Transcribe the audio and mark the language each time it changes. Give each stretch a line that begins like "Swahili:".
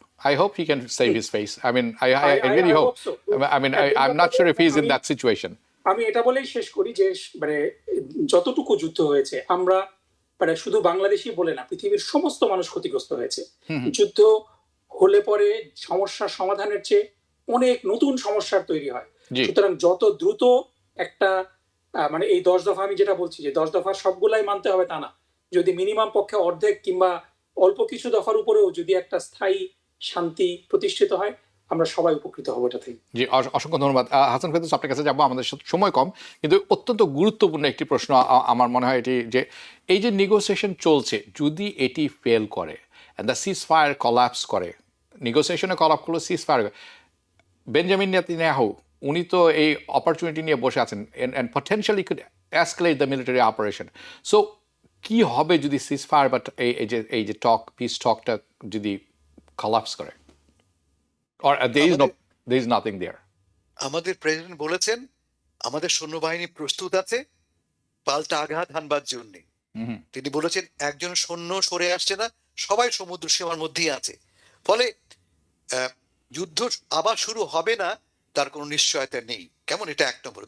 English: I hope he can save his face. I mean, I really hope. So. I mean, I'm not sure if he's in that situation.
Bangla: আমি এটা বলেই শেষ করি যে, মানে যতটুকু যুদ্ধ হয়েছে, আমরা মানে শুধু বাংলাদেশই বলে না, পৃথিবীর সমস্ত মানুষ ক্ষতিগ্রস্ত হয়েছে। যুদ্ধ হলে পরে সমস্যার সমাধানের চেয়ে অনেক নতুন সমস্যার তৈরি হয়। সুতরাং যত দ্রুত একটা মানে এই 10 দফা, আমি যেটা বলছি যে 10 দফা সবগুলাই মানতে হবে তা না, যদি মিনিমাম পক্ষে অর্ধেক কিংবা অল্প কিছু দফার উপরেও যদি একটা স্থায়ী শান্তি প্রতিষ্ঠিত হয়, আমরা সবাই উপকৃত হব এটা থেকে। জি, অসংখ্য ধন্যবাদ। হাসান ফেরদৌস, আপনার কাছে যাবো, আমাদের সময় কম, কিন্তু অত্যন্ত গুরুত্বপূর্ণ একটি প্রশ্ন আমার মনে হয় এটি, যে এই যে নেগোসিয়েশন চলছে, যদি এটি ফেল করে and the seize fire collapse করে, নেগোসিয়েশনে কলাপ করলো, সিজ ফায়ার, বেঞ্জামিন নেতানিয়াহু উনি তো এই অপরচুনিটি নিয়ে বসে আছেন,
English: And potentially could escalate the military operation.
Bangla: So কি হবে যদি সিজ ফায়ার বা এই যে পিস টকটা যদি কলাপস করে?
English: Or there is nothing there.
Bangla: আমাদের প্রেসিডেন্ট বলেছেন আমাদের সৈন্যবাহিনী প্রস্তুত আছে পাল্টা আঘাত হানবার জন্য। তিনি বলেছেন একজন সৈন্য সরে আসছে না, সবাই সমুদ্র সীমার মধ্যেই আছে। ফলে যুদ্ধ আবার শুরু হবে না তার কোনো নিশ্চয়তা নেই। কেমন? এটা 1 নম্বর।